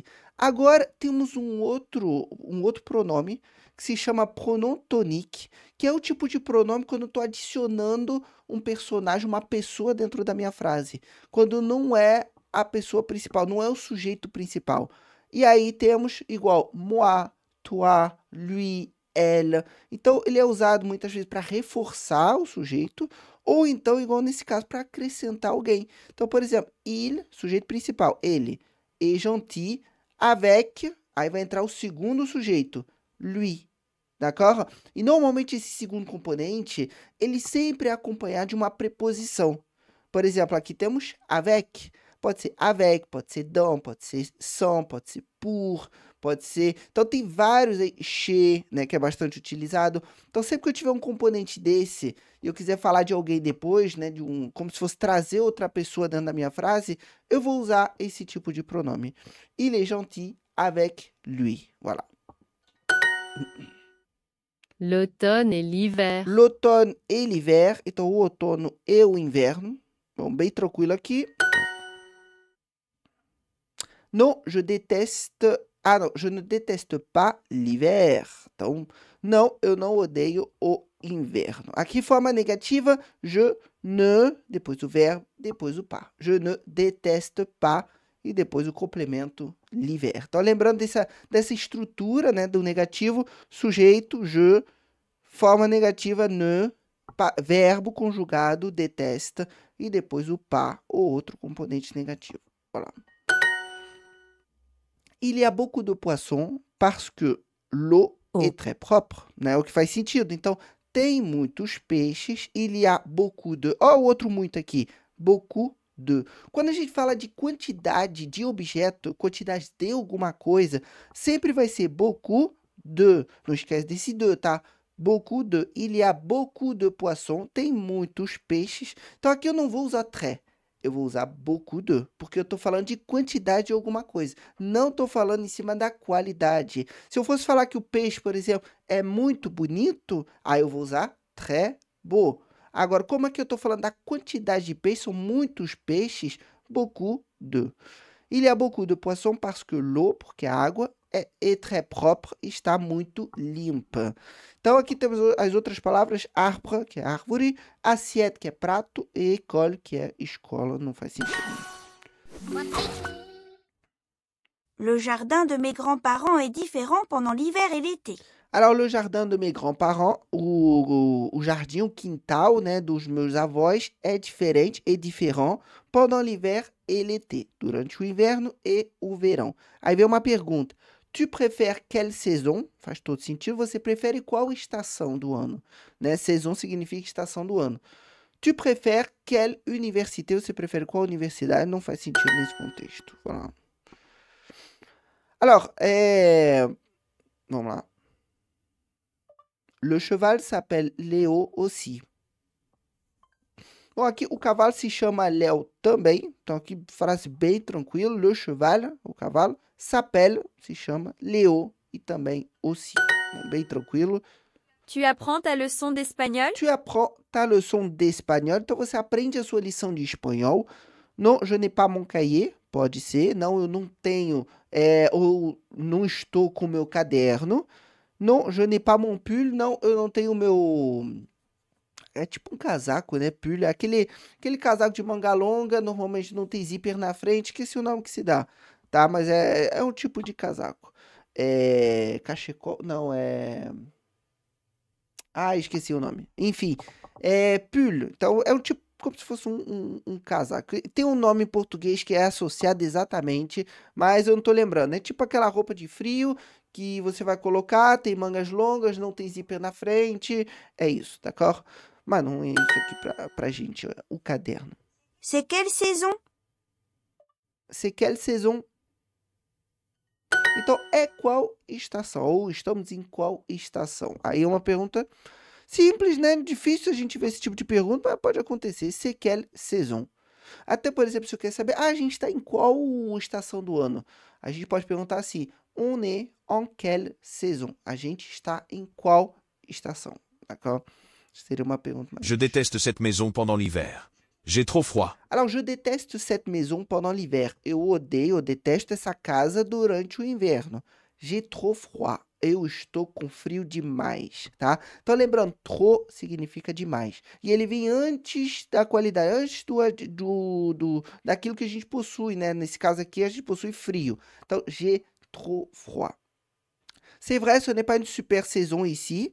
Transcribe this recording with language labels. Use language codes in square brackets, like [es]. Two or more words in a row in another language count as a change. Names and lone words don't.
[pt] Agora, temos um outro pronome que se chama [fr] pronom tonique, [pt] que é o tipo de pronome quando eu estou adicionando um personagem, uma pessoa dentro da minha frase, quando não é a pessoa principal, não é o sujeito principal. E aí temos igual [fr] moi, toi, lui, elle. [pt] Então, ele é usado muitas vezes para reforçar o sujeito, ou então, igual nesse caso, para acrescentar alguém. Então, por exemplo, il, sujeito principal, ele, [fr] est gentil, avec, [pt] aí vai entrar o segundo sujeito, [fr] lui. D'accord? [pt] E normalmente esse segundo componente, ele sempre é acompanhado de uma preposição. Por exemplo, aqui temos avec. Pode ser avec, pode ser dans, pode ser sans, pode ser pour, pode ser... Então, tem vários aí, chez, né, que é bastante utilizado. Então, sempre que eu tiver um componente desse e eu quiser falar de alguém depois, né, como se fosse trazer outra pessoa dentro da minha frase, eu vou usar esse tipo de pronome. [fr] Il est gentil avec lui. Voilà. L'automne et l'hiver. L'automne et l'hiver. [pt] Então, o outono e o inverno. Bom, bem tranquilo aqui. [fr] Non, je déteste... Ah, não, je ne déteste pas l'hiver. [pt] Então, não, eu não odeio o inverno. Aqui, forma negativa, [fr] je ne, [pt] depois o verbo, depois o pas. [fr] Je ne déteste pas, [pt] e depois o complemento l'hiver. Então, lembrando dessa estrutura, né, do negativo, sujeito, je, forma negativa, ne, verbo conjugado, detesta, e depois o pas, ou outro componente negativo. [fr] Voilà. Il y a beaucoup de poissons parce que l'eau est très propre, [pt] né? O que faz sentido. Então, tem muitos peixes, [fr] il y a beaucoup de... [pt] Ó, o outro muito aqui, [fr] beaucoup de. [pt] Quando a gente fala de quantidade de objeto, quantidade de alguma coisa, sempre vai ser [fr] beaucoup de. [pt] Não esquece desse de, tá? [fr] Beaucoup de. Il y a beaucoup de poissons. [pt] Tem muitos peixes. Então, aqui eu não vou usar très. Eu vou usar [fr] beaucoup de, [pt] porque eu estou falando de quantidade de alguma coisa. Não estou falando em cima da qualidade. Se eu fosse falar que o peixe, por exemplo, é muito bonito, aí eu vou usar [fr] très beau. [pt] Agora, como é que eu estou falando da quantidade de peixes? São muitos peixes, [fr] beaucoup de. Il y a beaucoup de poissons parce que l'eau, [pt] porque a água, é [fr] très propre, [pt] está muito limpa. Então, aqui temos as outras palavras, arbre, que é árvore, assiette, que é prato, e école, que é escola, não faz sentido. [fr] Le jardin de mes grands-parents est différent pendant l'hiver et l'été. Alors, le jardin de mes grands-parents, [pt] o jardim, o quintal, né, dos meus avós é diferente e [fr] différent pendant l'hiver et l'été, [pt] durante o inverno e o verão. Aí vem uma pergunta. [fr] Tu préfères quelle saison? [pt] Faz todo sentido. Você prefere qual estação do ano? Né? Saison significa estação do ano. [fr] Tu préfères quelle université? [pt] Você prefere qual universidade? Não faz sentido nesse contexto. [fr] Voilà. Alors, [pt] vamos lá. [fr] Le cheval s'appelle Léo aussi. [pt] Bom, aqui o cavalo se chama Léo também. Então, aqui frase bem tranquila. [fr] Le cheval, [pt] o cavalo, s'appelle, se chama Léo e também aussi. Bom, bem tranquilo. [fr] Tu apprends ta leçon d'espagnol? Tu apprends ta leçon d'espagnol. [pt] Então, você aprende a sua lição de espanhol. [fr] Non, je n'ai pas mon cahier. [pt] Pode ser. Não, eu não tenho, ou não estou com o meu caderno. [fr] Non, je n'ai pas mon pull. [pt] Não, eu não tenho o meu... É tipo um casaco, né? Pull. Aquele casaco de manga longa, normalmente não tem zíper na frente. Esqueci o nome que se dá, tá? Mas é um tipo de casaco. Cachecol? Não, Ah, esqueci o nome. Enfim, pull. Então, é um tipo, como se fosse um casaco. Tem um nome em português que é associado exatamente, mas eu não tô lembrando. É tipo aquela roupa de frio que você vai colocar, tem mangas longas, não tem zíper na frente. É isso, d'accord? Mas não é isso aqui pra gente, o caderno. [fr] C'est quelle saison? C'est quelle saison? [pt] Então, é qual estação? Ou estamos em qual estação? Aí é uma pergunta simples, né? Difícil a gente ver esse tipo de pergunta, mas pode acontecer. C'est quelle saison? Até, por exemplo, se eu quero saber, a gente está em qual estação do ano? A gente pode perguntar assim, [fr] on est en quelle saison? [pt] A gente está em qual estação, d'accord? Seria uma pergunta mais. [fr] Je déteste cette maison pendant l'hiver. J'ai trop froid. Alors, je déteste cette maison pendant l'hiver. [pt] Eu odeio, eu detesto essa casa durante o inverno. [fr] J'ai trop froid. [pt] Eu estou com frio demais, tá? Então, lembrando, trop significa demais. E ele vem antes da qualidade, antes daquilo que a gente possui, né? Nesse caso aqui, a gente possui frio. Então, [fr] j'ai trop froid. C'est vrai, ce n'est pas une super saison ici.